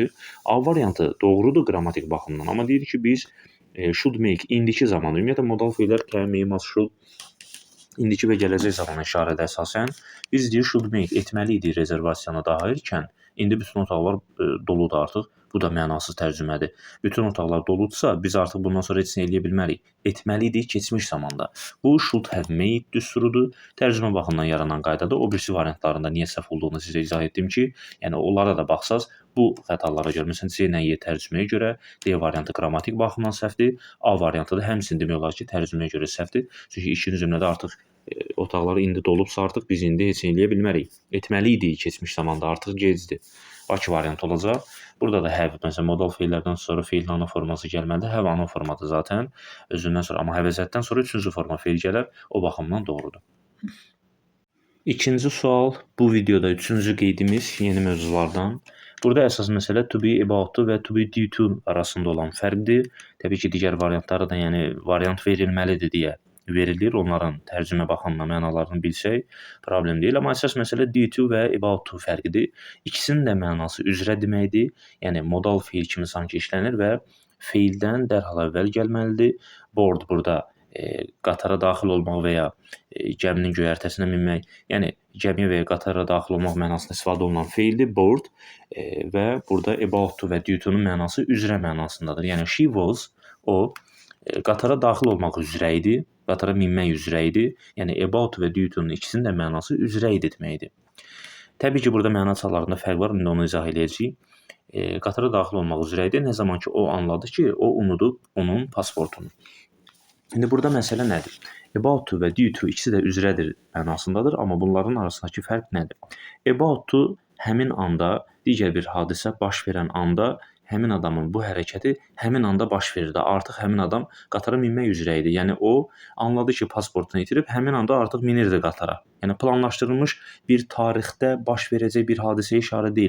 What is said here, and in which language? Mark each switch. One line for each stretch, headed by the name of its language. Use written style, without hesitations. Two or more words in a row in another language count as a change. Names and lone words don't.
Azerbaijani: A variantı doğrudur qrammatik baxımdan. Amma deyir ki, biz
English: should make
Azerbaijani: indiki zaman, ümumiyyətlə modal feillər can, should indiki və gələcək zamana işarədə əsasən biz deyir
English: should make
Azerbaijani: etməli idi rezervasiyanı daha erkən. İndi bütün otaqlar doludur artıq. Bu da mənasız tərcümədir. Bütün otaqlar doludursa biz artıq bundan sonra heç nə eləyə bilmərik. Etməli idik keçmiş zamanda. Bu
English: should have made
Azerbaijani: düsturudur. Tərcümə baxımından yaranan qaydadır. O birisi variantlarında niyə səhv olduğunu sizə izah etdim ki, yəni onlara da baxsaz bu xətalara görə, məsələn, C ilə Y tərcüməyə görə D variantı qrammatik baxımdan səhvdir. A variantı da həmçinin demək olar ki, tərcüməyə görə səhvdir. Çünki ikinci cümlədə artıq otaqları indi dolubsa artıq biz indi heç nə eləyə bilmərik. Etməli idik keçmiş zamanda, artıq gecdir. Bakı variantı olacaq. Burada da have, məsələn, modal feillərdən sonra feilin ana forması gəlməlidir. Have ana formadır zaten özündən sonra, amma həvəzətdən sonra üçüncü forma feil gələr. O baxımdan doğrudur. İkinci sual, bu videoda üçüncü qeydimiz yeni mövzulardan. Burada əsas məsələ
English: to be about to
Azerbaijani: və
English: to be due to
Azerbaijani: arasında olan fərqdir. Təbii ki, digər variantları da, yəni variant verilməlidir deyə verilir. Onların tərcümə baxımından mənalarını bilsək problem deyil. Amma əsas məsələ
English: due to
Azerbaijani: və
English: about to
Azerbaijani: fərqidir. İkisinin də mənası üzrə deməkdir. Yəni modal feil kimi sanki işlənir və feildən dərhal əvvəl gəlməlidir. Board burada qatara daxil olmaq və ya gəminin göyərtəsinə minmək, yəni gəmiyə və ya qatara daxil olmaq mənasında istifadə olunan feildir board və burada
English: about to
Azerbaijani: və
English: due to-nun
Azerbaijani: mənası üzrə mənasındadır. Yəni
English: she was,
Azerbaijani: o qatara daxil olmaq üzrə idi, qatara minmək üzrə idi. Yəni about və
English: due to-nun
Azerbaijani: ikisinin də mənası üzrə idi deməkdir. Təbii ki, burada məna çalarında fərq var, indi onu izah edəcəyik. Qatara daxil olmaq üzrə idi, nə zaman ki o anladı ki, o unudub onun pasportunu. İndi burada məsələ nədir?
English: About to
Azerbaijani: və
English: due to
Azerbaijani: ikisi də üzrədir mənasındadır, amma bunların arasındakı fərq nədir?
English: About to
Azerbaijani: həmin anda, digər bir hadisə baş verən anda həmin adamın bu hərəkəti həmin anda baş verirdi. Artıq həmin adam qatara minmək üzrə idi. Yəni o anladı ki, pasportunu itirib, həmin anda artıq minirdi qatara. Yəni planlaşdırılmış bir tarixdə baş verəcək bir hadisəyə işarə deyil.